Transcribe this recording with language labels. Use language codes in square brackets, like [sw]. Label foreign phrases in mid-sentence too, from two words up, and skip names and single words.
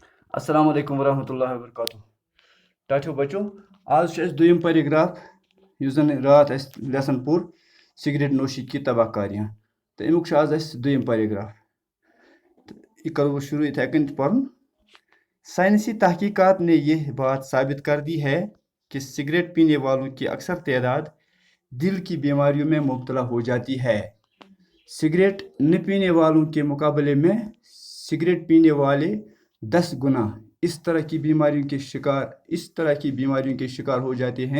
[ar] السلام علیکم ورحمۃ اللہ وبرکاتہ [ks] ٹاٹھو بچو آج دویم پیراگراف یُس زن رات لیسن پوٚر [ur] سگریٹ نوشی کی تباہ کاریاں [ks] تو امیُک آز دویم پیراگراف یہ کرو شروع اتھے کن پڑھن [ur] سائنسی تحقیقات نے یہ بات ثابت کر دی ہے کہ سگریٹ پینے والوں کی اکثر تعداد دل کی بیماریوں میں مبتلا ہو جاتی ہے۔ سگریٹ نہ پینے والوں کے مقابلے میں سگریٹ پینے والے 10 گنا اس طرح کی بیماریوں کے شکار ہو جاتے ہیں۔